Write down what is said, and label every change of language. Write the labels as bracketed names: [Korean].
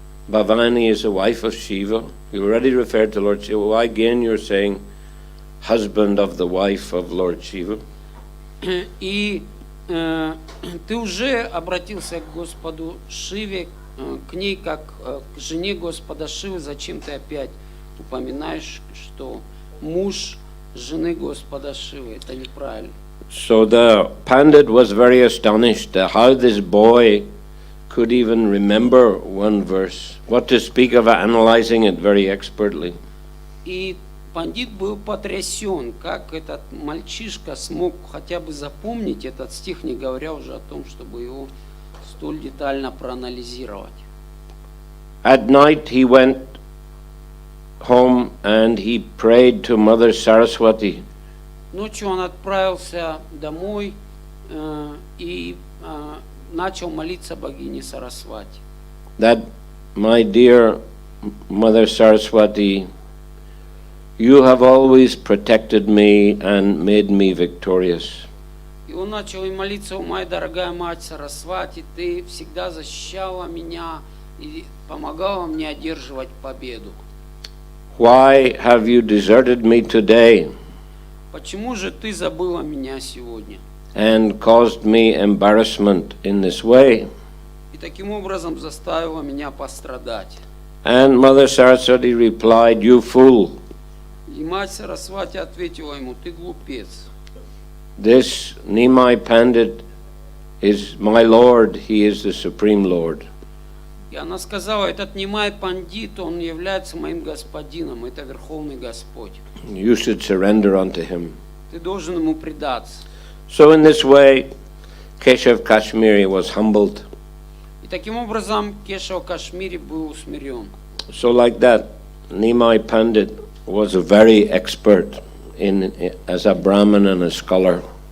[English] Bhavani is the wife of Shiva. You already referred to Lord Shiva. Why again you're saying husband of the wife of Lord Shiva? [Russian] И ты уже обратился к Господу Шиве, к ней как к жене Господа Шивы. Зачем ты опять упоминаешь, что муж жены Господа Шивы? Это неправильно. [English] So the Pandit was very astonished at how this boy could even remember one verse. What to speak of analyzing it very expertly. [Russian] И пандит был потрясен, как этот мальчишка смог хотя бы запомнить этот стих, не говоря уже о том, чтобы его столь детально проанализировать. [English] At night he went home and he prayed to Mother Saraswati. [Russian] Ночью он отправился домой и начал молиться богине Сарасвати. [English] That, my dear Mother Saraswati, you have always protected me and made me victorious. [Russian] И он начал и молиться, моя дорогая мать Сарасвати, ты всегда защищала меня и помогала мне одерживать победу. [English] Why have you deserted me today [Russian] Почему же ты забыла меня сегодня? [English] and caused me embarrassment in this way? [Russian] И таким образом заставила меня пострадать. [English] And Mother Saraswati replied, you fool. [Russian] И мать Сарасвати ответила ему, ты глупец. [English] This Nimai Pandit is my Lord, he is the Supreme Lord. [Russian] И она сказала, этот Нимай Пандит, он является моим господином, это Верховный Господь. [English] You should surrender unto him. [Russian] Ты должен ему предаться. [English] So in this way, Keshav Kashmiri was humbled. [Russian] И таким образом Кешав Кашмири был усмирен. [English] So like that, Nimai Pandit was a very expert as a Brahmin and a scholar.